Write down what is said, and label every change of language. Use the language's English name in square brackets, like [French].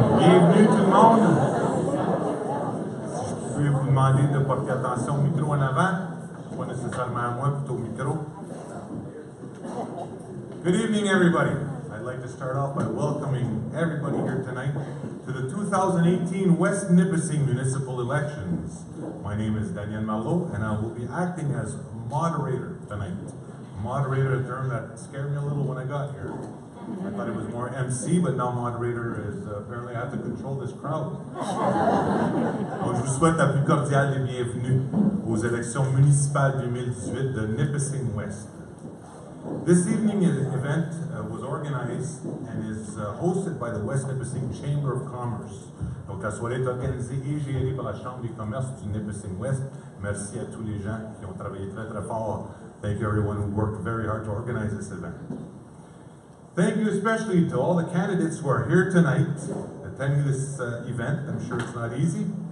[French] Bienvenue tout le monde. Si je peux vous demander de porter attention au micro en avant, pas nécessairement à moi, plutôt au micro. [English] Good evening, everybody. I'd like to start off by welcoming everybody here tonight to the 2018 West Nipissing Municipal Elections. My name is Daniel Marleau, and I will be acting as moderator tonight. Moderator, a term that scared me a little when I got here. I thought it was more MC, but now moderator is apparently I have to control this crowd. [French] Donc, je vous souhaite la plus cordiale des bienvenues aux élections municipales 2018 de Nipissing West. [English] This evening event was organized and is hosted by the West Nipissing Chamber of Commerce. [French] Donc, la soirée est organisée et gérée par la Chambre des commerces du Nipissing West. Merci à tous les gens qui ont travaillé très très fort. [English] Thank you everyone who worked very hard to organize this event. Thank you especially to all the candidates who are here tonight attending this event. I'm sure it's not easy.